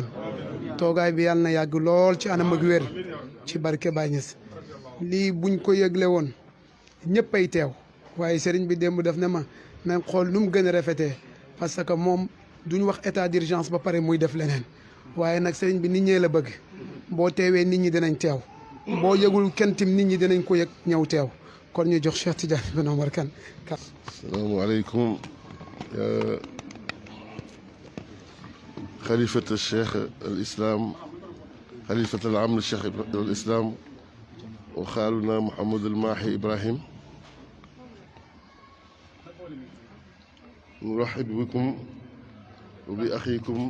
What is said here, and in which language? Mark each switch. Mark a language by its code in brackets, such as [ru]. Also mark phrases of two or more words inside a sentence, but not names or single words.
[wo] toogaay bi yàlla na yàgg lool ci anam ak wér ci barke Baay Ñas lii buñ ko yëgle woon ñëpp ay teew waaye sëriñ bi démb def ne ma nañ xool nu mu gën a rafetee [fr] parce que [wo] moom duñ wax [fr] état d'urgence [wo] ba pare muy def leneen waaye nag sëriñ bi nit ñee la bëgg boo teewee nit ñi dinañ teew boo yëgul kenn tim nit ñi dinañ ko yëg ñëw teew kon ñu jox Cheikh Tidiane bin Omar Kane. [ar] asalaamaaleykum خليفة الشيخ الإسلام خليفة العام للشيخ الإسلام وخالنا محمد الماحي إبراهيم نرحب بكم وبأخيكم